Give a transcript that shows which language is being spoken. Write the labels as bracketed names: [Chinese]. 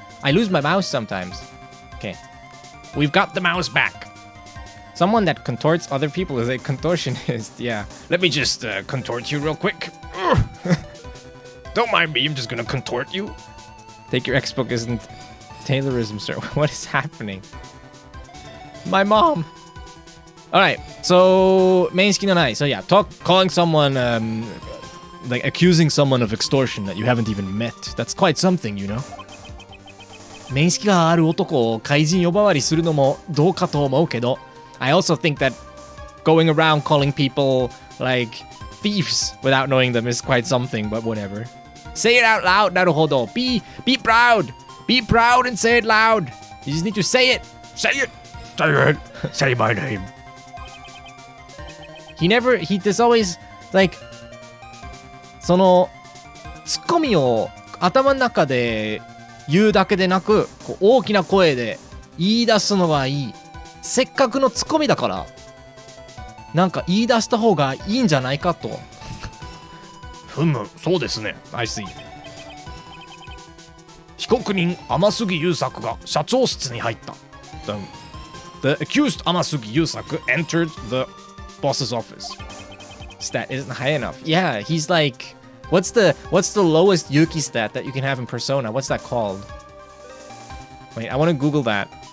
[English] I lose my mouse sometimes. Okay. We've got the mouse back. Someone that contorts other people is a contortionist. Yeah. Let me just contort you real quick. Don't mind me, I'm just gonna contort you. Take your Xbox isn't Taylorism, sir. What is happening? My mom. Alright, so [Japanese] 面識のない. [English] So yeah, calling someone like accusing someone of extortion that you haven't even met. That's quite something, you know. [Japanese] 面識がある男を怪人呼ばわりするのもどうかと思うけど [English] I also think that going around calling people like thieves without knowing them is quite something, but whatever. Say it out loud, [Japanese] なるほど. [English] Be proud. Be proud and say it loud. You just need to say it. Say it. Say it. Say my name. There's always like [Japanese] そのツッコミを頭の中で言うだけでなくこう大きな声で言い出すのがいい。せっかくのツッコミだからなんか言い出した方がいいんじゃないかと。ふむ、そうですね。 [English] I see. [Japanese] 被告人天杉優作が社長室に入った。 [English] The accused Amasugi Yusaku entered the boss's office. Stat isn't high enough. Yeah, he's like, what's the lowest Yuki stat that you can have in Persona? What's that called? Wait, I want to Google that.